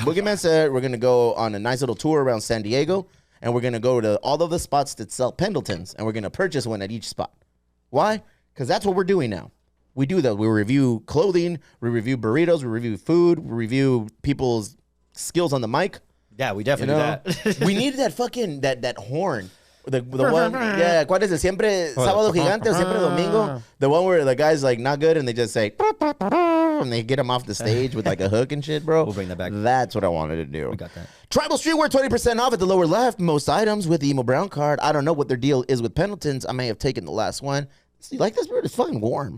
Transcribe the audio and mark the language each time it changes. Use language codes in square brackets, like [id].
[en] Boogeyman said we're going to go on a nice little tour around San Diego, and we're going to go to all of the spots that sell Pendletons, and we're going to purchase one at each spot. Why? Because that's what we're doing now. We do that. We review clothing, we review burritos, we review food, we review people's skills on the mic. Yeah, we definitely do that. We need that fucking, that horn. The one, yeah, [es] ¿cuál es el siempre sábado gigante o siempre domingo? [en] The one where the guy's like not good and they just say, and they get him off the stage with like a hook and shit, bro. We'll bring that back. That's what I wanted to do. We got that. Tribal Streetwear, 20% off at the lower left. Most items with the Emo Brown card. I don't know what their deal is with Pendletons. I may have taken the last one. You like this, bro? It's fucking warm.